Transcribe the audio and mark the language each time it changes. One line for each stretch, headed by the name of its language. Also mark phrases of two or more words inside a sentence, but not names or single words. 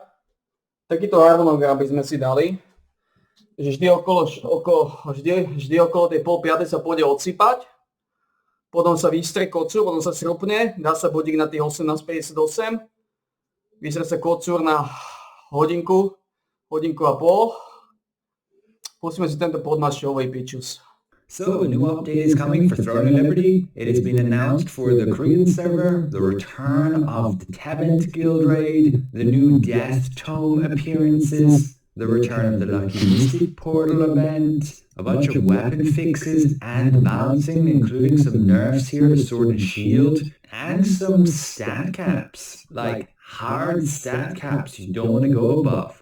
Slovak: Takýto harmonogram by sme si dali, že vždy okolo tej 4:30 sa pôjde odsypať, potom sa vystrie kocúr, potom sa srupne, dá sa budík na tých 18:58, vystrie sa kocúr na hodinku a pol. Pustíme si tento podmaš Showway Pitches.
English: So, a new update is coming for Throne of Liberty. It has been announced for the Korean server, the return of the Tebent Guild Raid, the new Death Tome appearances, the return of the Lucky Mystic Portal event, a bunch of weapon fixes and balancing, including some nerfs here to Sword and Shield, and some stat caps, like hard stat caps you don't want to go above.